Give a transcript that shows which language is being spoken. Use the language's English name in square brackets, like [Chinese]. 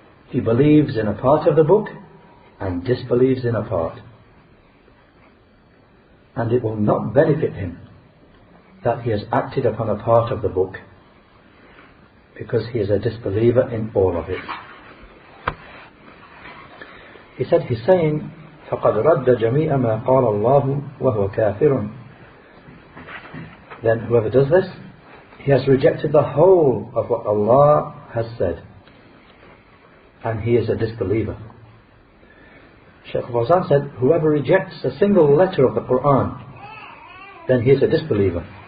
[English] He believes in a part of the book and disbelieves in a part. And it will not benefit him that he has acted upon a part of the book, because he is a disbeliever in all of it. He said, he's saying, [Arabic] فَقَدْ رَدَّ جَمِيعَ مَا قَالَ اللَّهُ وَهُوَ كَافِرٌ. [English] Then whoever does this, he has rejected the whole of what Allah has said, and he is a disbeliever. Shaykh Fawzan said, whoever rejects a single letter of the Quran, then he is a disbeliever.